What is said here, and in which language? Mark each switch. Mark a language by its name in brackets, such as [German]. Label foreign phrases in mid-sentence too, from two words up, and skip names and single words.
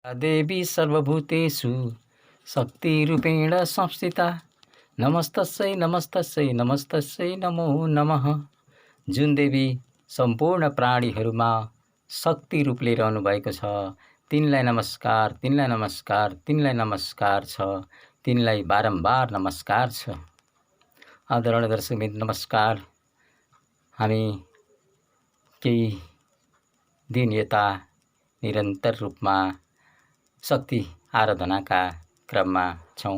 [Sanskrit] देवी सर्वभूतेषु शक्तिरूपेण संस्थिता नमस्तस्यै नमस्तस्यै नमस्तस्यै नमो नमः। [Nepali] जुन देवी सम्पूर्ण प्राणीहरूमा शक्ति रूपले रहनुभएको छ, तिनलाई नमस्कार, तिनलाई नमस्कार, तिनलाई नमस्कार छ, तिनलाई बारम्बार नमस्कार छ। आदरणीय दर्शकवृन्द नमस्कार। हामी केही दिन यता निरन्तर रूपमा शक्ति आराधनाका क्रममा छौँ।